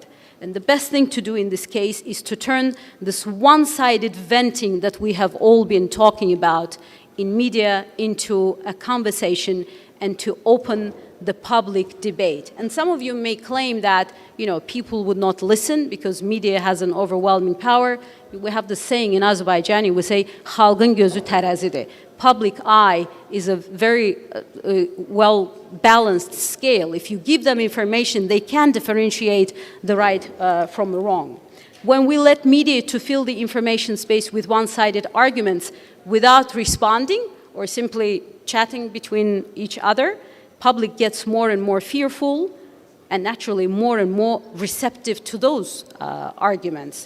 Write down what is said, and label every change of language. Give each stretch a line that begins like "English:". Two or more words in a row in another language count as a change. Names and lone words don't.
English: And the best thing to do in this case is to turn this one-sided venting that we have all been talking about in media into a conversation and to open the public debate. And some of you may claim that, people would not listen because media has an overwhelming power. We have the saying in Azerbaijani, we say,
Azerbaijani: "Xalqın gözü tərəzidir."
English: Public eye is a very well-balanced scale. If you give them information, they can differentiate the right from the wrong. When we let media to fill the information space with one-sided arguments without responding or simply chatting between each other, public gets more and more fearful and naturally more and more receptive to those arguments.